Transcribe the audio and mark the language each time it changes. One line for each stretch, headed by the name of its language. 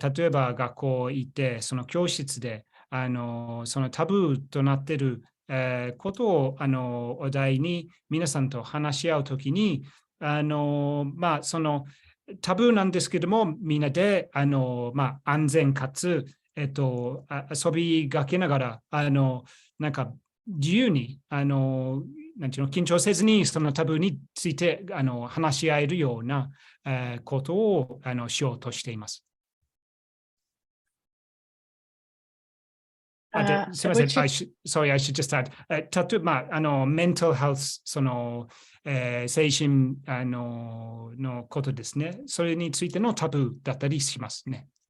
Japanese: ば学校行ってその教室でそのタブーとなっていることをお題に皆さんと話し合うときにそのタブーなんですけどもみんなで安全かつ遊びがけながらなんか自由になんていうの緊張せずにそのタブーについて話し合えるようなことをしようとしています。すみません、
English: sorry, I should just add.
Japanese: 例えば、mental health、その、精神のことですね。それについてのタブーだったりしますね。